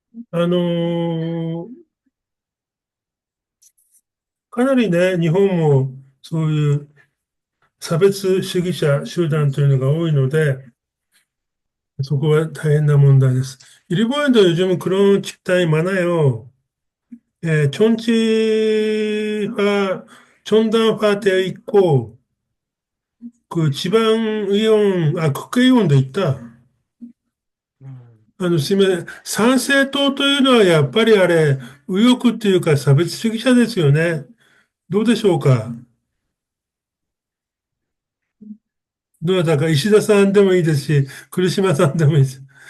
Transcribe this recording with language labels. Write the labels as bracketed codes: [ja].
[ja] あのーかなりね、日本もそういう差別主義者集団というのが多いので、そこは大変な問題です. [ko] 일본에도 요즘 그런 집단이 많아요. 예, 존치화, 존담화되어 있고, 그 지방의원, 국회의원도 있다. [ja] すみません。参政党というのはやっぱりあれ、右翼っていうか差別主義者ですよね。どうでしょうか。どなたか石田さんでもいいですし、来島さんでもいいです。